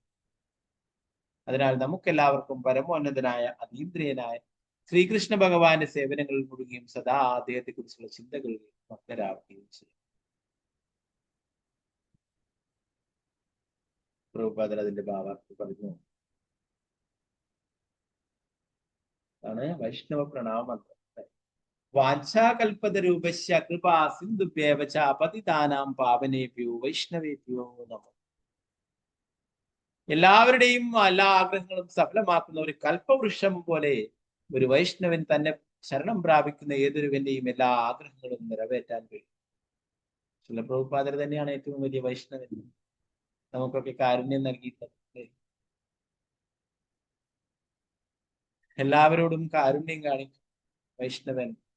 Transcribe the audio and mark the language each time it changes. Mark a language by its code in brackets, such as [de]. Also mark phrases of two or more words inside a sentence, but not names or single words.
[ml] അതിനാൽ നമുക്കെല്ലാവർക്കും പരമോന്നതനായ അതീന്ദ്രിയനായ ശ്രീകൃഷ്ണ ഭഗവാന്റെ സേവനങ്ങളിൽ മുഴുകിയും സദാ അദ്ദേഹത്തെ കുറിച്ചുള്ള ചിന്തകളിൽ മഗ്നരാവുകയും ചെയ്യും. പ്രഭുപാദർ അതിന്റെ ഭാവാർത്ഥം പറഞ്ഞു. അതാണ് വൈഷ്ണവ പ്രണാമ മന്ത്രം. [sa] वाञ्छाकल्पत रूपश्य कृपा सिन्धुभ्येव च पतितानां पावनेभ्यो वैष्णवेभ्यो नमो. [ml] എല്ലാവരുടെയും എല്ലാ ആഗ്രഹങ്ങളും സഫലമാക്കുന്ന ഒരു കൽപ്പവൃക്ഷം പോലെ ഒരു വൈഷ്ണവൻ തന്നെ ശരണം പ്രാപിക്കുന്ന ഏതൊരുവന്റെയും എല്ലാ ആഗ്രഹങ്ങളും നിറവേറ്റാൻ കഴിയും. ശില പ്രഭുപാദർ തന്നെയാണ് ഏറ്റവും വലിയ വൈഷ്ണവൻ. നമുക്കൊക്കെ കാരുണ്യം നൽകിയിട്ടുള്ളത്. എല്ലാവരോടും കാരുണ്യം കാണിക്കും വൈഷ്ണവൻ.